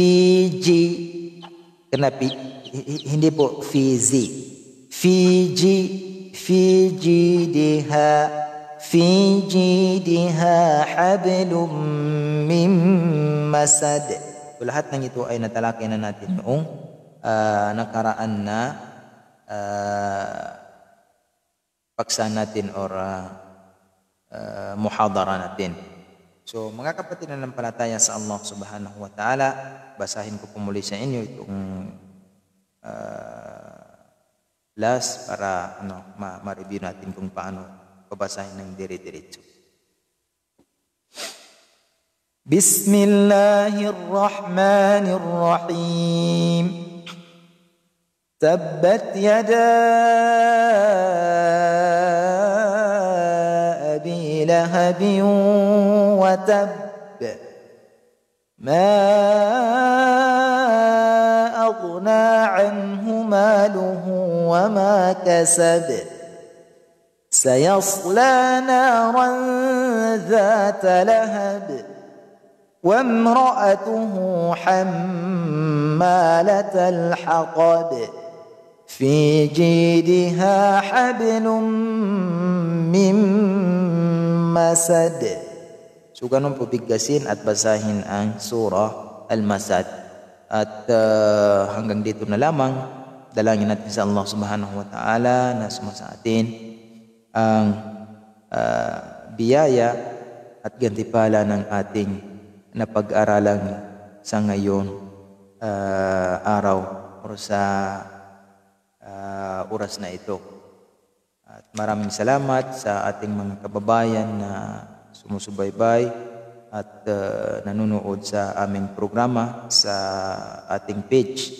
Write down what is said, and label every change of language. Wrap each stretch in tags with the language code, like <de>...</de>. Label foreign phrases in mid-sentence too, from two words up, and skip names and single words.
<tl>Kenapa? Hindi po Fiji. Diha.</tl> <ar>في جيدها حبل من مسد.</ar> <tl>So, lahat ng ito ay natalakay na natin noong nakaraan na paksa natin or muhadara natin. So, mga kapatid na nampalataya sa Allah</tl> <ar>سبحانه وتعالى,</ar> <tl>basahin ko po muli sa inyo itong last para ma-review natin kung paano babasahin ng dire-diretso.</tl> <ar>بسم الله الرحمن الرحيم. تبت يدا أبي لهب وتب. ما أغنى عنه ماله وما كسب. سيصلى نارا ذات لهب. وامرأته حمالة الحطب في جيدها حبل من مسد.</ar> <tl>So, ganun po bigkasin at basahin ang surah Al-Masad. At hanggang dito na lamang, dalangin natin sa Allah</tl> <ar>سبحانه وتعالى</ar> <tl>na sumasa atin ang biyaya at gantimpala ng ating na pag-aralan sa ngayon araw o sa oras na ito. At maraming salamat sa ating mga kababayan na sumusubaybay at nanonood sa aming programa sa ating page.</tl>